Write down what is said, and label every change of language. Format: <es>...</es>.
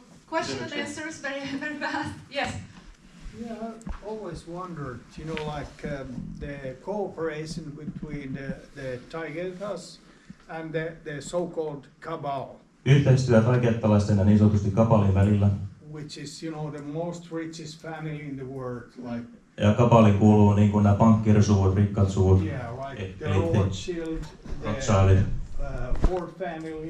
<en>Question and answers very, very fast. Yes. Yeah, I've always wondered, the cooperation between the Taigetans and the so-called cabal.</en> <fi>Yhteistyö taikettalaisten ja niin sanotusti kabalin välillä.</fi> <en>Which is, the most richest family in the world, like.</en> <fi>Ja kabaliin kuuluu niin kuin nämä pankkirisuut, rikkaat suvut.</fi> <en>Yeah, like the Rothschild, the Ford family.</en>